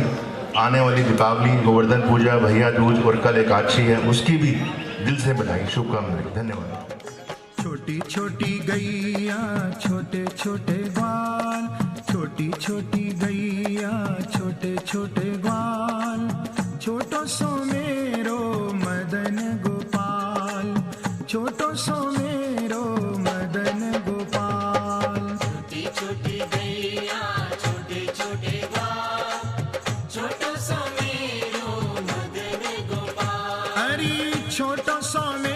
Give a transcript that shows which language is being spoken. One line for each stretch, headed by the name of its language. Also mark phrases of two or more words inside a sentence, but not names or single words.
Hindi: आने वाली दीपावली, गोवर्धन पूजा, भैया दूज और कल एकादशी है, उसकी भी दिल से बधाई, शुभकामनाएं। धन्यवाद।
Braj: छोटी छोटी गैया छोटे छोटे ग्वाल, छोटी छोटी गैया छोटे छोटे ग्वाल, छोटो सो मेरो मदन गोपाल, छोटो सो मेरो मदन गोपाल। छोटी छोटी गैया छोटे छोटे ग्वाल, छोटो सो मेरो मदन गोपाल। अरे छोटो सो